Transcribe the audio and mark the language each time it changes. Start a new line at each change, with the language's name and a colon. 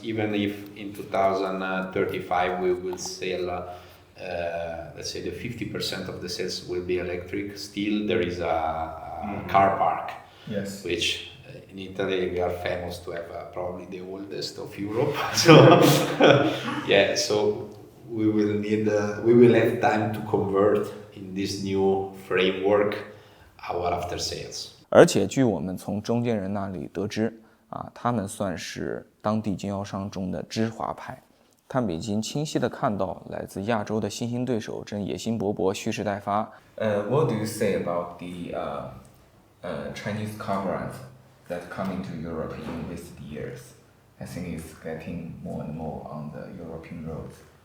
English: Even if in 2035 we will sell, let's say the 50% of the sales will be electric, still there is a car park. Yes. Which in Italy we are famous to have probably the oldest of Europe. So yeah, so we will have time to convert in this new framework our after sales.
Chinese: 而且据我们从中间人那里得知，他们算是当地经销商中的知华派。他们已经清晰地看到来自亚洲的新兴对手正野心勃勃、蓄势待发。
English: What do you say about the Chinese car brands that come into Europe in recent years? I think it's getting more and more on the European roads.